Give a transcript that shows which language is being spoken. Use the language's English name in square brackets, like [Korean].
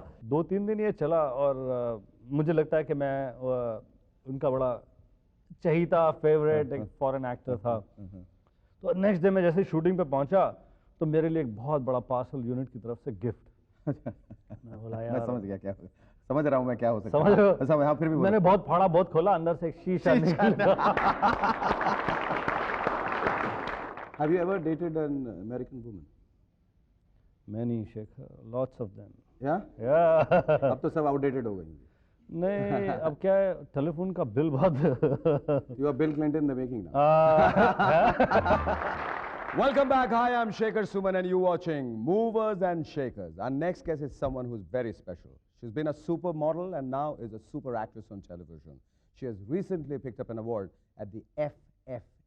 [Hindi] 2-3 दिन ये चला और मुझे लगता है कि मैं उनका बड़ा चहीता फेवरेट एक फॉरेन एक्टर था। तो नेक्स्ट डे में जैसे शूटिंग पे पहुंचा तो मेरे लिए एक बहुत बड़ा पार्सल यूनिट की तरफ से गिफ्ट। मैं बोला यार, मैं समझ गया क्या समझ रहा हूँ मैं क्या हो सकता है। समझ रहे हो? हाँ, फिर भी मैंने बहुत फाड़ा, बहुत खोला, अंदर से एक शीशा निकला। [English] Have you ever dated an American woman? Many, Shekhar, lots of them. Yeah? Yeah. [Hindi] अब तो सब outdated हो गई। नहीं, अब क्या है, टेलीफोन का बिल बहुत। [English] You are Bill Clinton in the making now. Welcome back. Hi, I'm Shekhar Suman and you're watching Movers and Shakers. Our next guest is someone who's very special. She's been a supermodel and now is a super actress on television. She has recently picked up an award at the FFF.